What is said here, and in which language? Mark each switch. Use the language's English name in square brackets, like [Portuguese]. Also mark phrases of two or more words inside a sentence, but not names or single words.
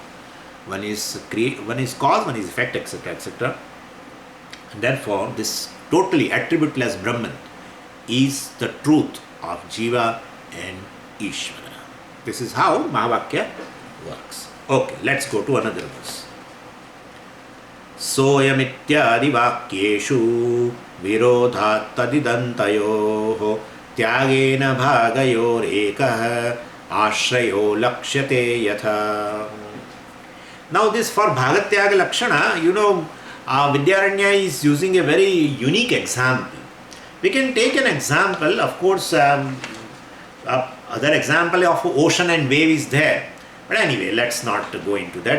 [English] One is cause, one is effect, etc., etc. And therefore, this totally attributeless Brahman is the truth of Jiva and Ishvara. This is how Mahavakya works. Okay, let's go to another verse. [Sanskrit] Soyamityadi vakyeshu virodhat tadidantayoh tyagena bhagayor ekah ashrayo lakshyate yatha. [English] Now this for [Sanskrit] Bhagatyaga Lakshana, [English] Vidyaranya is using a very unique example. We can take an example, of course, other example of ocean and wave is there. But anyway, let's not go into that.